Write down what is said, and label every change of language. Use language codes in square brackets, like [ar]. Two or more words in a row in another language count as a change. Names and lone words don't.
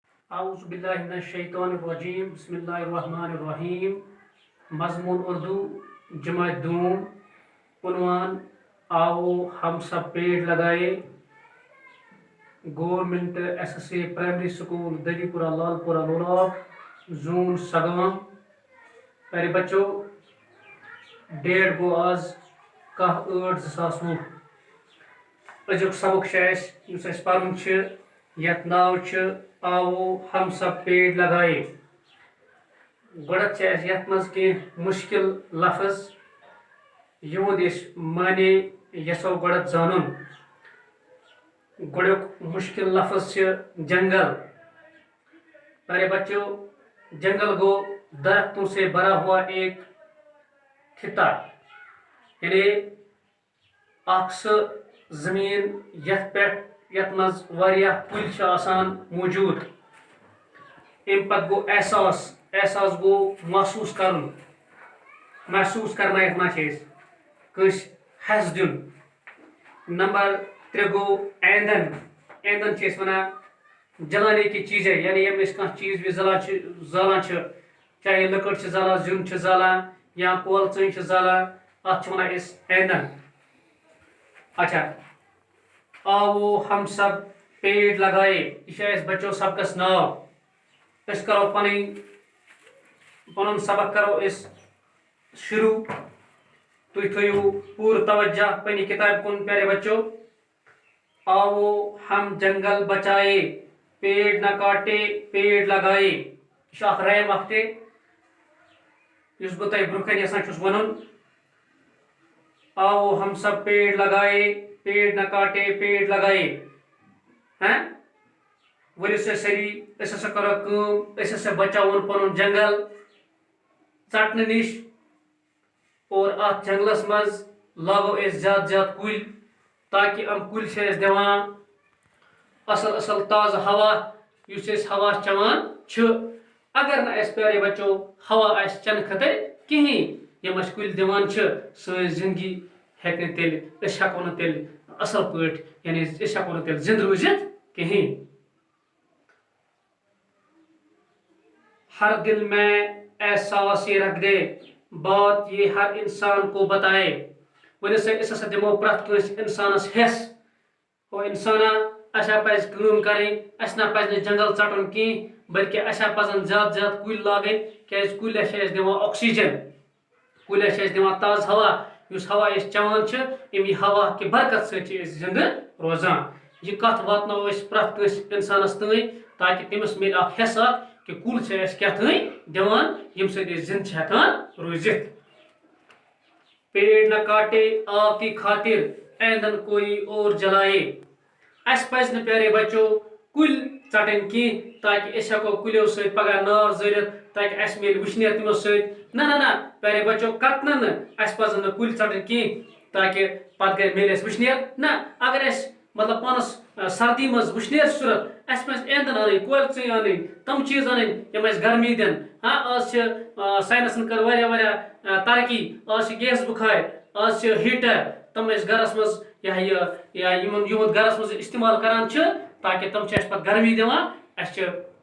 [ar] اعوذ باللہ من الشیطان الرجیم بسم اللہ الرحمن الرحیم [ur] مضمون اردو جماعت دوم عنوان آؤ ہم سب پیڑ لگائے گورنمنٹ ایس ایس اے پرائمری سکول دلی پورہ لال پورہ لولاب زون سگام پیارے بچوں ڈیٹ گو آز کاہ 8/2020 [ks] أزیُک سبق چھُ اَسہِ یُس اَسہِ پَرُن چھُ یَتھ ناو چھُ [ur] آوو ہم سب پیڑ لگائے [ks] گۄڈٕنٮ۪تھ چھِ اَسہِ یَتھ منٛز کینٛہہ مُشکِل لفظ یِہُنٛد أسۍ معنے یژھو گۄڈٕنٮ۪تھ زانُن گۄڈٕنیُک مُشکِل لفظ چھُ جنگل [ur] پیارے بچوں [ks] جنگل گو [ur] درختوں سے بھرا ہوا ایک خطہ [ks] یعنی اکھ سُہ زمین یتھ پٮ۪ٹھ یتھ منٛز واریاہ کُلۍ چھِ آسان موٗجوٗد اَمہِ پتہٕ گوٚو احساس گوٚو محسوٗس کرُن محسوٗس کرنٲیِتھ ما چھِ أسۍ کٲنٛسہِ حٮ۪س دیُن نمبر 3 گوٚو ایندھن چھِ أسۍ وَنان [ur] جلانے کی چیٖزے [ks] یعنی ییٚمہِ أسۍ کانٛہہ چیٖز ویٖز زالان چھِ چاہے لٔکٕر چھِ زالان زیُن چھِ زالان یا کۄل ژٔنۍ چھِ زالان اَتھ چھِ وَنان أسۍ ایندھن اچھا [ur] آوو ہم سب پیڑ لگائے [ks] یہ چھُ اَسہِ بچو سبقس ناو أسۍ کرو پنُن سبق کرو أسۍ شروع تُہۍ تھٲیِو پوٗرٕ توجہ پننہِ کِتابہِ کُن [ur] پیارے بچو آوو ہم جنگل بچائے پیڑ نہ کاٹے پیڑ لگائے [ks] یہ چھُ اکھ ریم اکھ تہِ یُس بہٕ تۄہہِ برونٛہہ کَنہِ یژھان چھُس وَنُن [ur] آوو ہم سب پیڑ لگائے پیڑ نہ کاٹے پیڑ لگائے [ks] ؤلِو سا سٲری أسۍ ہسا کرو کٲم أسۍ ہسا بچاوون پنُن جنگل ژٹنہٕ نِش اور اتھ جنگلس منٛز لاگو أسۍ زیادٕ زیادٕ کُلۍ تاکہِ یِم کُلۍ چھِ اَسہِ دِوان اصل تازٕ ہوا یُس أسۍ ہوا چٮ۪وان چھِ اگر نہٕ اَسہِ [ur] پیارے بچو [ks] ہوا آسہِ چٮ۪نہٕ خٲطرٕ کِہیٖنۍ یِم اَسہِ کُلۍ دِوان چھِ سٲنۍ زندگی ہیٚکہِ نہٕ تیٚلہِ أسۍ ہٮ۪کو نہٕ تیٚلہِ اصل پٲٹھۍ یعنی أسۍ ہٮ۪کو نہٕ تیٚلہِ زنٛدٕ روٗزِتھ کِہیٖنۍ ہر دل میں احساس یہ رکھ دے بات یہ ہر انسان کو بتائے ؤنِو سا أسۍ ہسا دِمو پرٛٮ۪تھ کٲنٛسہِ اِنسانس ہٮ۪س او اِنسانا اَسہِ ہا پزِ کٲم کرٕنۍ اَسہِ نہ پزِ نہٕ جنگل ژٹُن کینٛہہ بلکہِ اَسہِ ہا پزن زیادٕ زیادٕ کُلۍ لاگٕنۍ کیازِ کُلۍ ہا چھِ اَسہِ دِوان آکسیجن کُلۍ ہا چھِ اَسہِ دِوان تازٕ ہوا یُس ہوا أسۍ چٮ۪وان چھِ اَمہِ ہوا کہِ برکت سۭتۍ چھِ أسۍ زنٛدٕ روزان یہِ کتھ واتناوو أسۍ پرٛٮ۪تھ کٲنٛسہِ اِنسانس تانۍ تاکہِ تٔمِس میلہِ اکھ حٮ۪س اکھ کہ کُل چھِ اَسہِ کیٛاہ تانۍ دِوان ییٚمہِ سۭتۍ أسۍ زنٛدٕ چھِ ہٮ۪کان روٗزِتھ [ur] پیڑ نہ کاٹے آپ کی خاطر ایندھن کوئی اور جلائے [ks] اَسہِ پزِ نہٕ [ur] پیارے بچو [ks] کُلۍ ژٹٕنۍ کینٛہہ تاکہِ أسۍ ہٮ۪کو کُلیو سۭتۍ پگاہ نار زٲلِتھ تاکہِ اَسہِ میلہِ وٕشنیر تِمو سۭتۍ نہ [ur] پیارے بچو [ks] قطنہٕ نہٕ اَسہِ پزن نہٕ کُلۍ ژٹٕنۍ کینٛہہ تاکہِ پتہٕ میلہِ اَسہِ وٕشنیر نہ اگر اَسہِ مطلب پانس سردی منٛز وٕشنیر چھُ ضوٚرتھ اَسہِ پزِ ایندھن اَنٕنۍ کۄلہِ ژٕنۍ اَنٕنۍ تِم چیٖز اَنٕنۍ یِم اَسہِ گرمی دِن آز چھِ ساینسن کٔر واریاہ ترقی آز چھِ گیس بُخارِ آز چھِ ہیٖٹر تِم أسۍ گرس منٛز یِہُنٛد گرس منٛز استعمال کران چھِ تاکہِ تِم چھِ اَسہِ پتہٕ گرمی دِوان اَسہِ چھِ